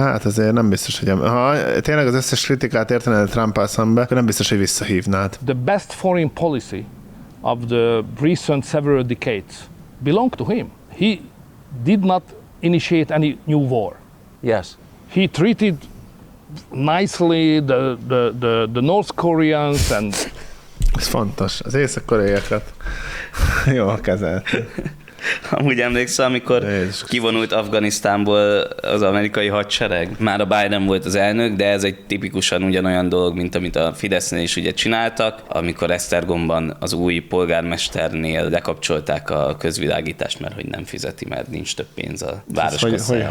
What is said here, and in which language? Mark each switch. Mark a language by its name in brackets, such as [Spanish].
[Hungarian] Hát azért nem biztos, hogy... Ha tényleg az összes kritikát értened Trump-al szembe, akkor nem biztos, hogy visszahívnád. [English] The best foreign policy of the recent several decades belong to him. He did not initiate any new war. Yes. He treated nicely the North Koreans and... [Hungarian] Ez fontos. Az észak-koreaiakat jól kezelt. Amúgy emlékszel, amikor kivonult Afganisztánból az amerikai hadsereg? Már a Biden volt az elnök, de ez egy tipikusan ugyanolyan dolog, mint amit a Fidesznél is ugye csináltak, amikor Esztergomban az új polgármesternél lekapcsolták a közvilágítást, mert hogy nem fizeti, mert nincs több pénz a városkasszájában.